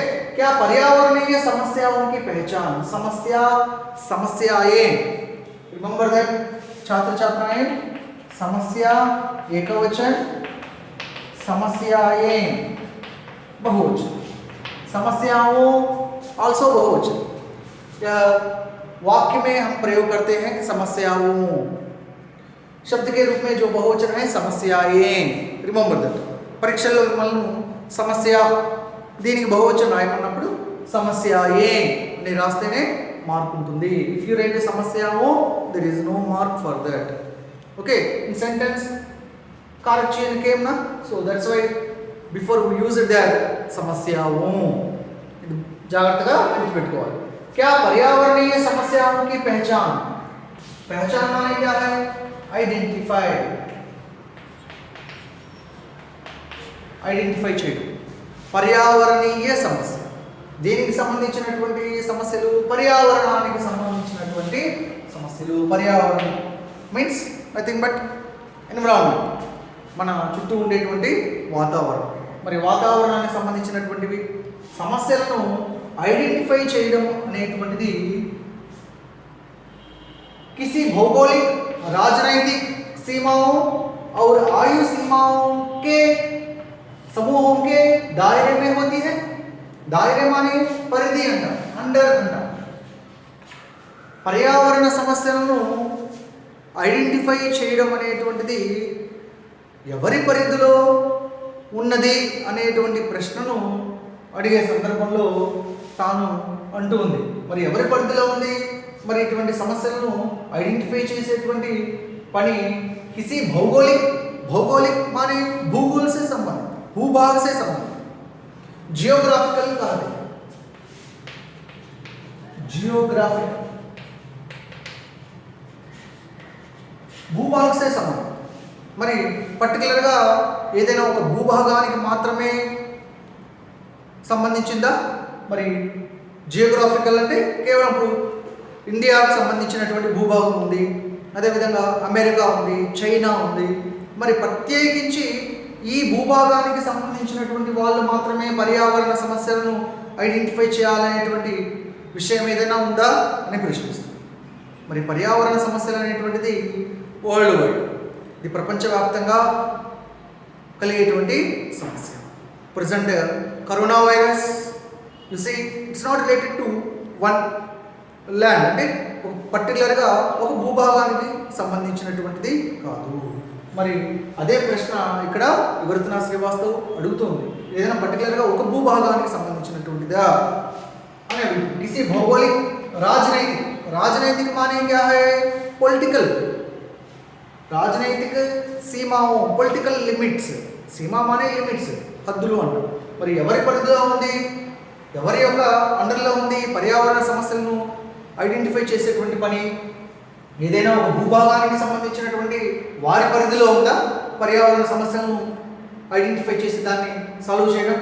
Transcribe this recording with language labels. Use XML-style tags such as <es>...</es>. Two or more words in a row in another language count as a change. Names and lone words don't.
<hi>क्या पर्यावरणीय समस्याओं की पहचान, समस्या, समस्याएं,</hi> <en>remember that</en> <hi>छात्र छात्राएं, समस्या एकवचन, समस्याएं बहुवचन, समस्याओं आल्सो बहुवचन। वाक्य में हम प्रयोग करते हैं समस्याओं, शब्द के रूप में जो बहुवचन है समस्याएं।</hi> <en>remember that.</en> <te>పరీక్షల్లో మనం సమస్య దీనికి బహువచనం రాయమన్నప్పుడు సమస్యాయే అని రాస్తేనే మార్క్ ఉంటుంది।</te> <en>If you write సమస్యాओं there is no mark for that. ओके, in sentence correction came na, so that's why before we use it there समस्याओं</en> <te>జాగ్రత్తగా గుర్తుపెట్టుకోవాలి।</te> <hi>क्या पर्यावरणीय समस्याओं की पहचान, पहचान माने क्या है?</hi> <en>आइडेंटिफाई,</en> <te>ఐడెంటిఫై చేయడం। పర్యావరణీయ సమస్య దేనికి సంబంధించినటువంటి సమస్యలు? పర్యావరణానికి సంబంధించినటువంటి సమస్యలు। పర్యావరణం</te> <en>means nothing but environment,</en> <te>మన చుట్టూ ఉండేటువంటి వాతావరణం। మరి వాతావరణానికి సంబంధించినటువంటివి సమస్యలను ఐడెంటిఫై చేయడం అనేటువంటిది</te> <hi>किसी भौगोलिक, राजनैतिक सीमाओं और आयु सीमाओं के समूहों के दायरे में होती है। दायरे माने परिधि अंट, अंडर अंट।</hi> <te>पर्यावरण సమస్యలను ఐడెంటిఫై చేయడం అనేటువంటిది ఎవరి పరిధిలో ఉన్నది అనేటువంటి ప్రశ్నను అడిగే సందర్భంలో తాను అంటూ ఉంది. మరి ఎవరి పరిధిలో ఉంది? మరి ఇటువంటి సమస్యలను ఐడెంటిఫై చేసేటువంటి పని</te> <hi>किसी भौगोलिक माने भूगोल से संबंधित, भूभाग से संबंधित, जियोग्राफिकल कहते हैं, जियोग्राफिक భూభాగ से సంబంధం.</hi> <te>మరి పర్టికులర్గా ఏదైనా ఒక భూభాగానికి మాత్రమే సంబంధించిందా? మరి జియోగ్రాఫికల్ అంటే కేవలం ఇప్పుడు ఇండియాకు సంబంధించినటువంటి భూభాగం ఉంది, అదేవిధంగా అమెరికా ఉంది, చైనా ఉంది. మరి ప్రత్యేకించి ఈ భూభాగానికి సంబంధించినటువంటి వాళ్ళు మాత్రమే పర్యావరణ సమస్యలను ఐడెంటిఫై చేయాలనేటువంటి విషయం ఏదైనా ఉందా అని ప్రశ్నిస్తుంది. మరి పర్యావరణ సమస్యలు అనేటువంటిది</te> <en>world wide,</en> <te>ఇది ప్రపంచవ్యాప్తంగా కలిగేటువంటి సమస్య.</te> <en>present corona virus you see it's not related to one land,</en> <te>అంటే పర్టికులర్గా ఒక భూభాగానికి సంబంధించినటువంటిది కాదు. మరి అదే ప్రశ్న ఇక్కడ వివర్తన శ్రీవాస్తవ్ అడుగుతుంది, ఏదైనా పర్టికులర్గా ఒక భూభాగానికి సంబంధించినటువంటిదా అని అడుగుతుంది.</te> <hi>किसी भौगोलिक राजनैतिक माने क्या है?</hi> <en>पॉलिटिकल,</en> <hi>राजनैतिक सीमाओं,</hi> <en>political limits.</en> <hi>सीमा माने</hi> <te>లిమిట్స్, హద్దులు అంటారు. మరి ఎవరి పరిధిలో ఉంది, ఎవరి యొక్క అండర్లో ఉంది పర్యావరణ సమస్యలను ఐడెంటిఫై చేసేటువంటి పని? ఏదైనా ఒక భూభాగానికి సంబంధించినటువంటి వారి పరిధిలో ఉందా పర్యావరణ సమస్యలను ఐడెంటిఫై చేసి దాన్ని సాల్వ్ చేయడం?</te>